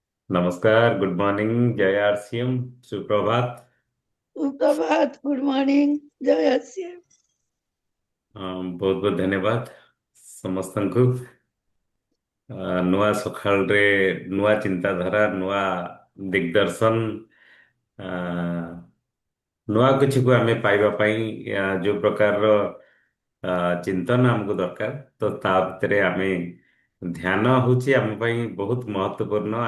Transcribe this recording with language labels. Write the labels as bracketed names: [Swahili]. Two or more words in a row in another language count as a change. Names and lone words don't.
[Hindi] नमस्कार, [English] good morning, [Hindi] जय आरसीएम, सुप्रभात। सुप्रभात, [English] good morning, [Hindi] जय आसिया। बहुत बहुत धन्यवाद ସମସ୍ତଙ୍କୁ। [Odia] ନୂଆ ସକାଳରେ ନୂଆ ଚିନ୍ତାଧାରା, ନୂଆ ଦିଗଦର୍ଶନ, ଆ, ନୂଆ କିଛିକୁ ଆମେ ପାଇବା ପାଇଁ ଯୋଉ ପ୍ରକାରର ଚିନ୍ତନ ଆମକୁ ଦରକାର, ତ ତା ଭିତରେ ଆମେ ଧ୍ୟାନ ହଉଛି ଆମ ପାଇଁ ବହୁତ ମହତ୍ୱପୂର୍ଣ୍ଣ।